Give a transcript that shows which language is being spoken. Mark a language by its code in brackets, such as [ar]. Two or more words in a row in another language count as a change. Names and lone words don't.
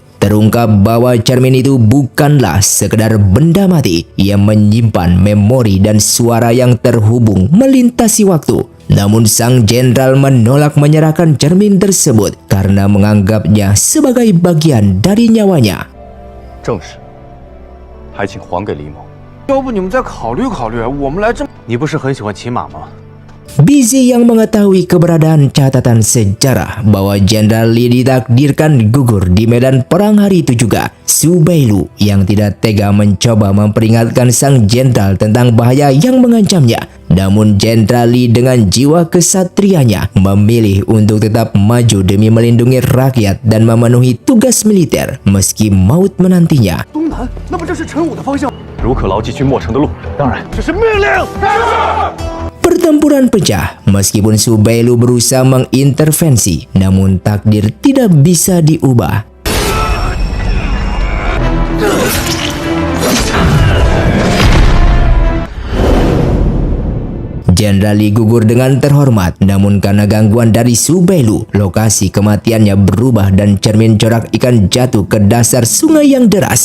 [id] Terungkap bahwa cermin itu bukanlah sekedar benda mati yang menyimpan memori dan suara yang terhubung melintasi waktu. Namun sang jenderal menolak menyerahkan cermin tersebut karena menganggapnya sebagai bagian dari nyawanya. [zh] 正是，还请还给李某。要不你们再考虑考虑，我们来这么…… 你不是很喜欢骑马吗？ [id] Busy yang mengetahui keberadaan catatan sejarah bahwa Jenderal Li ditakdirkan gugur di medan perang hari itu juga. Su Beilu yang tidak tega mencoba memperingatkan sang jenderal tentang bahaya yang mengancamnya. Namun Jenderal Li dengan jiwa kesatrianya memilih untuk tetap maju demi melindungi rakyat dan memenuhi tugas militer meski maut menantinya. [zh] 东南，那不正是陈武的方向？如可牢记去墨城的路。当然，这是命令。 [id] Pertempuran pecah meskipun Su Beilu berusaha mengintervensi, namun takdir tidak bisa diubah. Jenderal Li gugur dengan terhormat, namun karena gangguan dari Su Beilu, lokasi kematiannya berubah dan cermin corak ikan jatuh ke dasar sungai yang deras.